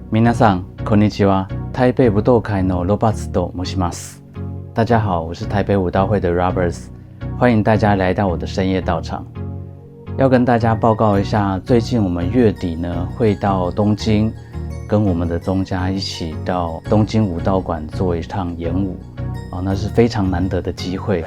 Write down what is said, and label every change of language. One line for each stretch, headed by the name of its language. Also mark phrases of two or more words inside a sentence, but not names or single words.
Japanese: 皆さんこんにちは。台北武道会のロバーツと申します。
Chinese: 大家好，我是台北武道会的 Roberts， 欢迎大家来到我的深夜道场。要跟大家报告一下，最近我们月底呢会到东京，跟我们的宗家一起到东京武道馆做一趟演武，那是非常难得的机会。